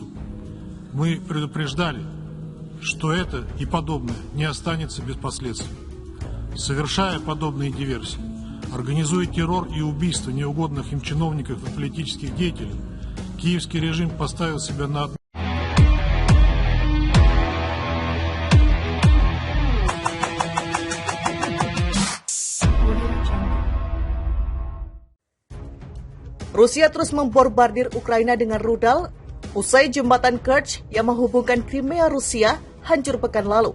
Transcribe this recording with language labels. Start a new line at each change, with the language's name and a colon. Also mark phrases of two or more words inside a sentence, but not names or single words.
Russian: Мы предупреждали, что это и подобное не останется без последствий. Совершая подобные диверсии, организуя террор и убийство неугодных им чиновников и политических деятелей, киевский режим поставил себя на
Indonesian: Rusia terus membombardir Ukraina dengan rudal usai jembatan Kerch yang menghubungkan Crimea Rusia hancur pekan lalu.